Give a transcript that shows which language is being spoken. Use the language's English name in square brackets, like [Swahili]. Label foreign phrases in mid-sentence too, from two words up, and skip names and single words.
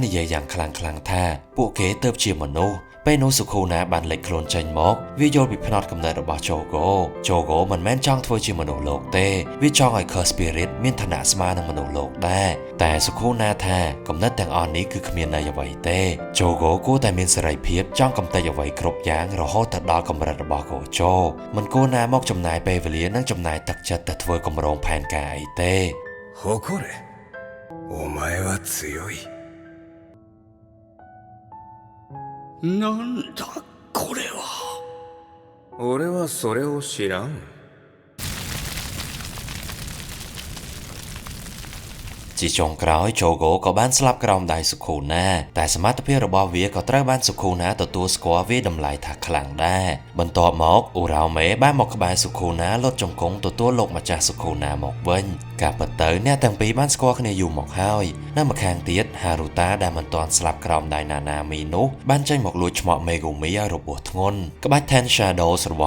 [Khmer] និយាយយ៉ាងខ្លាំងៗថាពួកគេទើបជាមនុស្សពេលនោះសុខូណាបានលេចខ្លួនចេញមកវាយល់ពីផ្នត់គំនិតរបស់ Jogo មិនមែនចង់ធ្វើជាមនុស្សលោកទេវាចង់ឲ្យ [English] Curse Spirit [Khmer] មានឋានៈស្មើនឹងមនុស្សលោកដែរតែសុខូណាថាគំនិតទាំងអស់នេះគឺគ្មានន័យអ្វីទេ Jogo គួរតែមានសេរីភាពចង់កំទេចអ្វីគ្រប់យ៉ាងរហូតទៅដល់កម្រិតរបស់ Gojo មិនគួរណាមកចំណាយពេលវេលានិងចំណាយទឹកចិត្តទៅធ្វើគម្រោងផែនការអីទេ [Japanese] 誇れお前は強いなんだこれは俺はそれを知らん [Khmer] ជាចុងក្រោយ Jogo ក៏បានស្លាប់ក្រោមដៃសុខូណាតែសមត្ថភាពរបស់វាក៏ត្រូវបានសុខូណាទទួលស្គាល់វាតម្លៃថាខ្លាំងដែរបន្ទាប់មក Uraume បានមកក្បែរសុខូណាលុតជង្គង់ទទួលលោកម្ចាស់សុខូណាមកវិញការពិតទៅអ្នកទាំងពីរបានស្គាល់គ្នាយូរមកហើយនៅម្ខាងទៀត Haruta ដែលមិនទាន់ស្លាប់ក្រោមដៃ Nanami នោះបានចេញមកលួចឆ្មក់ Megumi ឲ្យរបួសធ្ងន់ក្បាច់ Ten Shadows របស់